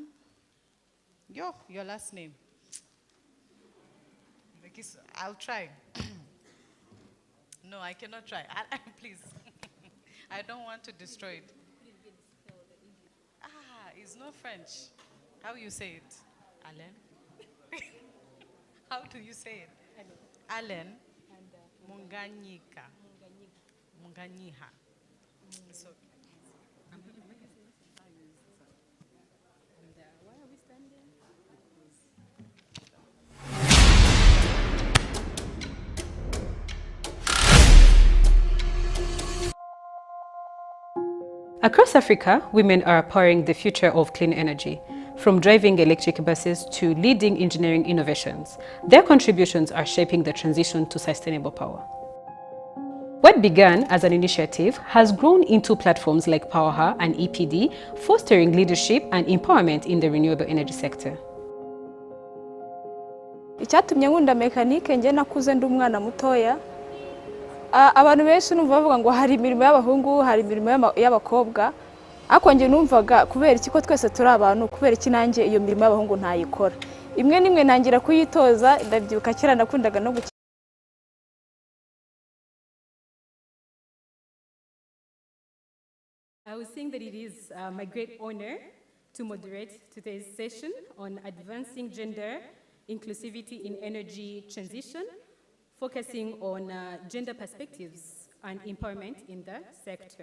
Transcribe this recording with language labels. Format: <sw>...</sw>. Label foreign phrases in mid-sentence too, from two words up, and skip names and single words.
<en>Your last name. I'll try. No, I cannot try. Please. I don't want to destroy it. It's not French. How you say it? Alain? How do you say it? Alain Munganyika. Munganyiha. It's okay. Why are we standing? Across Africa, women are powering the future of clean energy, from driving electric buses to leading engineering innovations. Their contributions are shaping the transition to sustainable power. What began as an initiative has grown into platforms like PowerHer and EPD, fostering leadership and empowerment in the renewable energy sector.</en> <rw>Icyatumye nkunda mekanike nge nakuze ndi umwana mutoya. Abantu benshi numva bavuga ngo hari imirimo y'abahungu, hari imirimo y'abakobwa. Ariko nge numvaga kubera iki ko twese turi abantu, kubera iki nanjye iyo mirimo y'abahungu ntayikora. Imwe nimwe nangira kuyitoza, ndabyibuka kera nakundaga no gukina.</rw> <en>I was saying that it is my great honor to moderate today's session on advancing gender inclusivity in energy transition, focusing on gender perspectives and empowerment in the sector.</en>